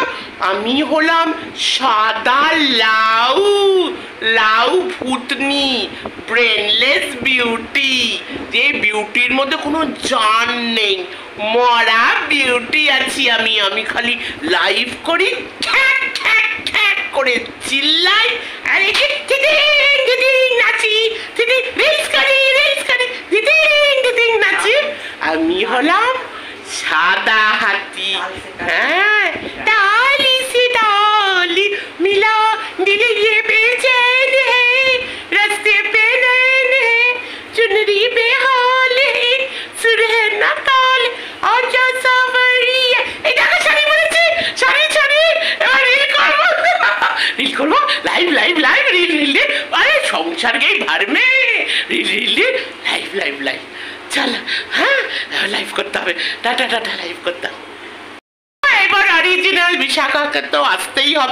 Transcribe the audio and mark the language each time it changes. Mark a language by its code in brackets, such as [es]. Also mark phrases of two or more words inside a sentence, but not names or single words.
[bn] আমি হলাম সাদা লাউ ভূতনি, [en] brainless beauty, [bn] যে বিউটির মধ্যে কোনো জান নেই, মরা বিউটি আছি আমি খালি লাইভ করি, ঠ্যাক ঠ্যাক ঠ্যাক করে চিল্লাই, আর নাচি, রিলস করি নাচি। আমি হলাম সাদা হাতি। হ্যাঁ, [hi] डाली से डाली मिला दिल ये बेचैन है, रास्ते पे नैन है, चुनरी पे हाल है, सुर है ना ताल, आजा सावरिया। [bn] এই দেখো শাড়ি বলেছি, শাড়ি এবার রিল করবো, [en] live reel. [hi] अरे संसार गई भाड़ में [en] reel live. [bn] চল, হ্যাঁ লাইভ করতে হবে, টাটা লাইভ করতে হবে। এবার অরিজিনাল বিশাখাকে তো আসতেই হবে।